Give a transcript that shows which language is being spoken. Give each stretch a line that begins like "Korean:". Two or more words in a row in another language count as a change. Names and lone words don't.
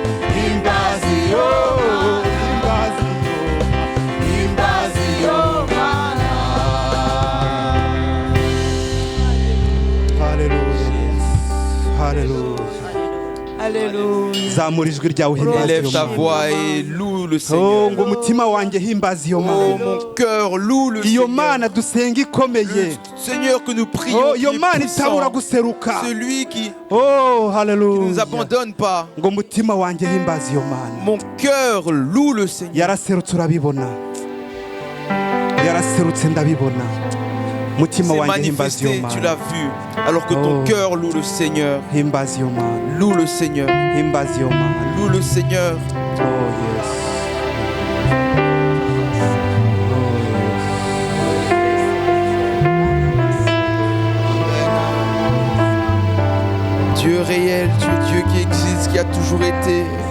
Kinyarwanda: himbaza iyo himbaza iyo himbaza iyo Mana haleluya haleluya
French: Alléluia.
Kinyarwanda: zamura ijwi ryawe himbaza
French: Élève
Kinyarwanda: iyo
French: ta
Kinyarwanda: Mana
French: voix et loue le oh Seigneur.
Kinyarwanda: ngo umutima wanjye himbaza iyo Oh, Mana
French: mon cœur loue le
Kinyarwanda: iyo
French: Seigneur.
Kinyarwanda: Mana dusenga ikomeye
French: Le Seigneur que nous prions, oh qui
Kinyarwanda: iyo
French: est
Kinyarwanda: Mana itabura
French: puissant.
Kinyarwanda: guseruka
French: Celui qui oh ne
Kinyarwanda: haleluya
French: nous abandonne pas.
Kinyarwanda: ngo umutima wanjye himbaza iyo Mana
French: Mon cœur loue le Seigneur.
Kinyarwanda: yaraserutse urabibona yaraserutse ndabibona mutima
French: s'est
Kinyarwanda: wanjye himbaza iyo
French: manifesté, tu
Kinyarwanda: mana
French: l'as vu. Alors que ton Oh. cœur loue le Seigneur.
Kinyarwanda: himbaza iyo mana
French: Loue le Seigneur.
Kinyarwanda: himbaza iyo mana
French: Loue le Seigneur.
English: oh yes
French: Dieu réel, tu es Dieu qui existe, qui a toujours été.